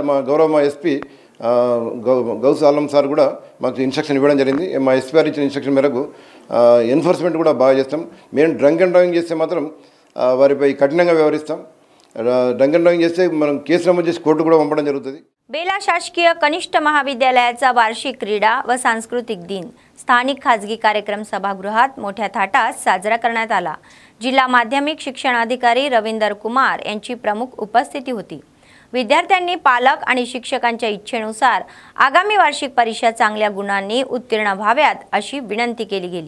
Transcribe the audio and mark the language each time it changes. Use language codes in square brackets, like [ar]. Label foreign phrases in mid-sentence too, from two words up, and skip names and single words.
[te] మా గౌరవ ఎస్పీ గౌస్ ఆలం సార్ కూడా మాకు ఇన్స్ట్రక్షన్ ఇవ్వడం జరిగింది। మా ఎస్పీ గారు ఇచ్చిన ఇన్స్ట్రక్షన్ మేరకు ఎన్ఫోర్స్మెంట్ కూడా బాగా చేస్తాం। మేము [en] drunk and driving [te] చేస్తే మాత్రం వారిపై కఠినంగా వ్యవహరిస్తాం। [en] drunk and driving [te] చేస్తే మనం కేసు నమోదు చేసి కోర్టు కూడా పంపడం జరుగుతుంది। [mr] बेला शासकीय कनिष्ठ महाविद्यालयाचा वार्षिक क्रीडा व सांस्कृतिक दिन स्थानिक खाजगी कार्यक्रम सभागृहात मोठ्या थाटात साजरा करण्यात आला। जिल्हा माध्यमिक शिक्षण अधिकारी रवींदर कुमार यांची प्रमुख उपस्थिती होती। विद्यार्थ्यांनी पालक आणि शिक्षकांच्या इच्छेनुसार आगामी वार्षिक परीक्षा चांगल्या गुणांनी उत्तीर्ण व्हाव्यात अशी विनंती केली गेली।